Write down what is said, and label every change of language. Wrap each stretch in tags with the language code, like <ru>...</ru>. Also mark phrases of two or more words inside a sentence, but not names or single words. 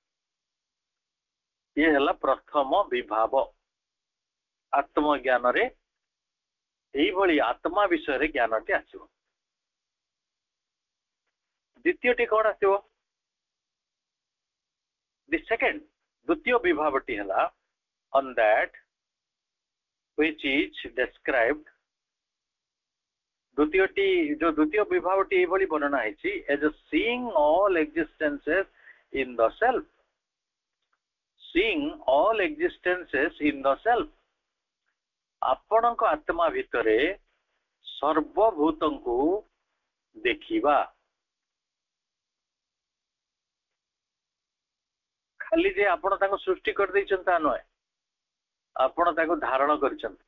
<or>ଇଏ ହେଲା ପ୍ରଥମ ବିଭାବ। ଆତ୍ମଜ୍ଞାନରେ ଏଇଭଳି ଆତ୍ମା ବିଷୟରେ ଜ୍ଞାନଟି ଆସିବ। ଦ୍ୱିତୀୟଟି କଣ ଆସିବ?</or> <en>the second,</en> <or>ଦ୍ୱିତୀୟ ବିଭାବଟି ହେଲା</or> <en>on that which is described।</en> <or>ଦ୍ୱିତୀୟଟି, ଯୋଉ ଦ୍ୱିତୀୟ ବିଭାବଟି ଏଇଭଳି ବର୍ଣ୍ଣନା ହେଇଛି,</or> <en>as a seeing all existences in the self। seeing all existences in the self।</en> <or>ଆପଣଙ୍କ ଆତ୍ମା ଭିତରେ ସର୍ବଭୂତଙ୍କୁ ଦେଖିବା। ଖାଲି ଯେ ଆପଣ ତାଙ୍କୁ ସୃଷ୍ଟି କରିଦେଇଛନ୍ତି ତା ନୁହେଁ, ଆପଣ ତାକୁ ଧାରଣ କରିଛନ୍ତି।</or>